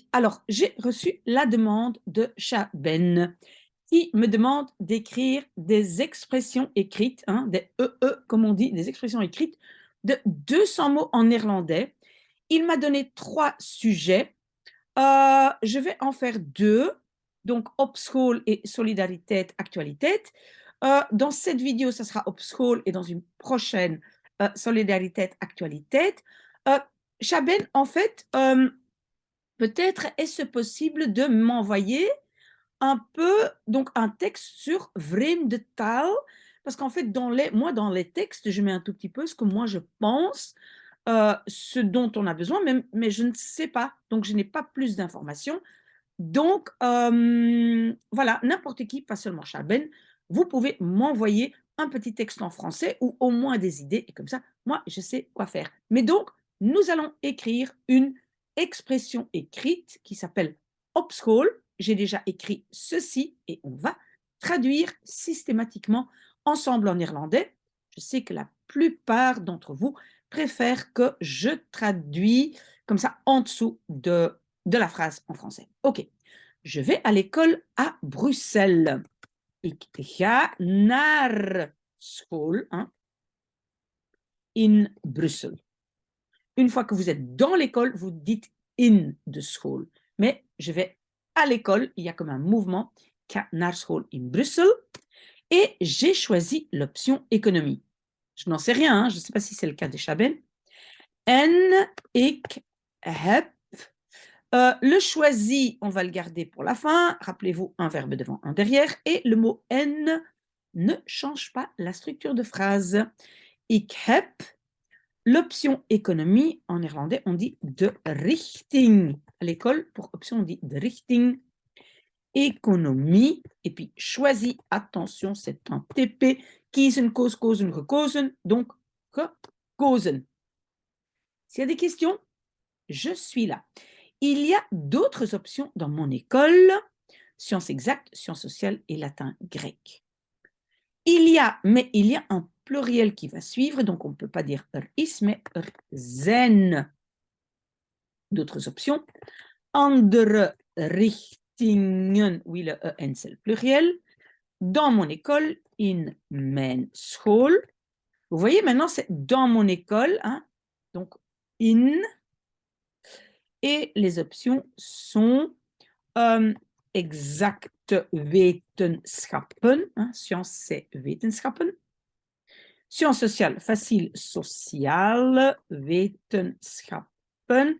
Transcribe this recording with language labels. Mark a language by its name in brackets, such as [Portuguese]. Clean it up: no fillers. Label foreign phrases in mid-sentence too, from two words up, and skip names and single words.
[French] Alors, j'ai reçu la demande de Chaben qui me demande d'écrire des expressions écrites, hein, des comme on dit, des expressions écrites de 200 mots en néerlandais. Il m'a donné 3 sujets. Je vais en faire 2, donc [Dutch] op school [French] et [Dutch] solidariteit actualiteit. [French] Dans cette vidéo, ça sera [Dutch] op school [French] et dans une prochaine, [Dutch] solidariteit actualiteit. [French] Heu, Chaben, en fait, peut-être est-ce possible de m'envoyer un peu donc un texte sur [Dutch] vreemde taal? [French] Parce qu'en fait, dans les textes, je mets un tout petit peu ce que moi je pense, ce dont on a besoin, mais je ne sais pas, donc je n'ai pas plus d'informations. Donc, voilà, n'importe qui, pas seulement Chaben, vous pouvez m'envoyer un petit texte en français ou au moins des idées et comme ça, moi, je sais quoi faire. Mais donc, nous allons écrire une expression écrite qui s'appelle [Dutch] op school. [French] J'ai déjà écrit ceci et on va traduire systématiquement ensemble en irlandais. Je sais que la plupart d'entre vous préfèrent que je traduis comme ça en dessous de la phrase en français. OK. Je vais à l'école à Bruxelles. [Dutch] Ik ga naar school, hein, in Brussel. [French] Une fois que vous êtes dans l'école, vous dites [Dutch] in de school. [French] Mais je vais à l'école, il y a comme un mouvement, [Dutch] ik ga naar school in Brussel. [French] Et j'ai choisi l'option économie. Je n'en sais rien, hein, je ne sais pas si c'est le cas des Chaben. [Dutch] En ik heb [French] le choisi, on va le garder pour la fin. Rappelez-vous, un verbe devant, un derrière. Et le mot en ne change pas la structure de phrase. [Dutch] Ik heb, [French] l'option économie, en néerlandais, on dit [Dutch] de richting. [French] À l'école, pour option, on dit [Dutch] de richting. [French] Économie. Et puis, choisi, attention, c'est un TP. [Dutch] Kiezen, koos, kozen, gekozen. [French] Donc, gekozen. S'il y a des questions, je suis là. Il y a d'autres options dans mon école, sciences exactes, sciences sociales et latin grec. Il y a un pluriel qui va suivre, donc on ne peut pas dire is, mais zijn. D'autres options. [Dutch] Andere richtingen, [French] oui, le en c'est le pluriel. Dans mon école, [Dutch] in mijn school. [French] Vous voyez, maintenant, c'est dans mon école, hein, donc in. Et les options sont [Dutch] exacte wetenschappen, [French] hein, science c'est wetenschappen. Sciences sociales, facile, [Dutch] social, wetenschappen.